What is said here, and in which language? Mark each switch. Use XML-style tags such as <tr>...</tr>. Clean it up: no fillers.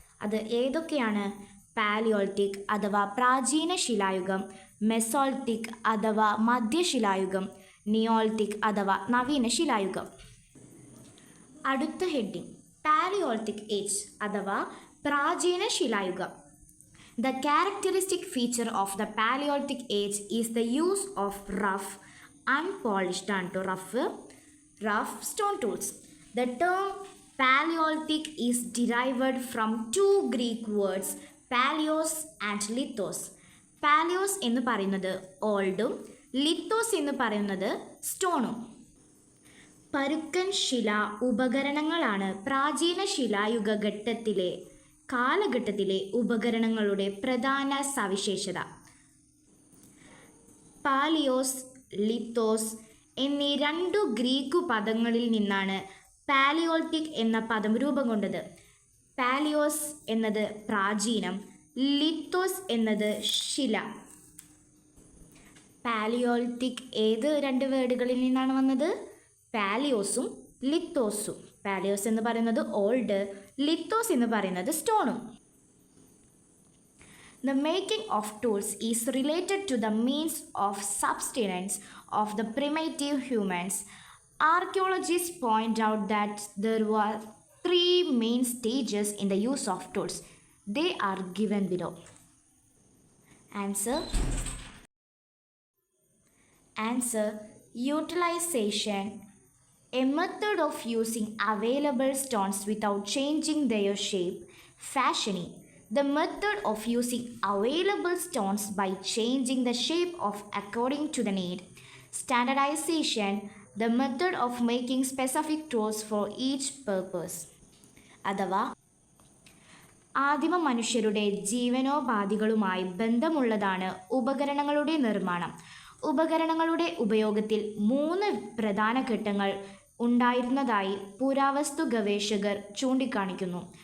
<ml>അത് ഏതൊക്കെയാണ്? പാലിയോളിത്തിക് അഥവാ പ്രാചീന ശിലായുഗം, മെസോളിത്തിക് അഥവാ മധ്യശിലായുഗം, നിയോളിത്തിക് അഥവാ നവീന ശിലായുഗം. അടുത്ത ഹെഡിങ്: പാലിയോളിത്തിക് ഏജ് അഥവാ പ്രാചീന ശിലായുഗം.</ml> <en>The characteristic feature of the Paleolithic age is the use of rough, unpolished and rough stone tools. The term Paleolithic is derived from two Greek words, paleos and lithos.</en> <ml>Paleos എന്ന് പറയുന്നത് ഓൾഡും lithos എന്ന് പറയുന്നത് സ്റ്റോണും. പരുക്കൻ ശില ഉപകരണങ്ങളാണ് പ്രാചീന ശിലായുഗ കാലഘട്ടത്തിലെ ഉപകരണങ്ങളുടെ പ്രധാന സവിശേഷത. പാലിയോസ്, ലിത്തോസ് എന്നീ രണ്ടു ഗ്രീക്കു പദങ്ങളിൽ നിന്നാണ് പാലിയോളിത്തിക് എന്ന പദം രൂപം കൊണ്ടത്. പാലിയോസ് എന്നത് പ്രാചീനം, ലിത്തോസ് എന്നത് ശില. പാലിയോളിത്തിക് ഏത് രണ്ട് വേർഡുകളിൽ നിന്നാണ് വന്നത്? പാലിയോസും ലിത്തോസും. പാലിയോസ് എന്ന് പറയുന്നത് ഓൾഡ്, ലിത്തോസ് എന്ന് പറയുന്നത് സ്റ്റോണും.</ml> <en>The making of tools is related to the means of subsistence of the primitive humans. Archaeologists point out that there were three main stages in the use of tools. They are given below. Answer: utilization, a method of using available stones without changing their shape. Fashioning, the method of using available stones by changing the shape of according to the need. Standardization, the method of making specific tools for each purpose.</en> <ml>അഥവാ ആദിമ മനുഷ്യരുടെ ജീവനോപാധികളുമായി ബന്ധമുള്ളതാണ് ഉപകരണങ്ങളുടെ നിർമ്മാണം. ഉപകരണങ്ങളുടെ ഉപയോഗത്തിൽ 3 പ്രധാന ഘട്ടങ്ങൾ ഉണ്ടായിരുന്നതായി പുരാവസ്തു ഗവേഷകർ ചൂണ്ടിക്കാണിക്കുന്നു.</ml>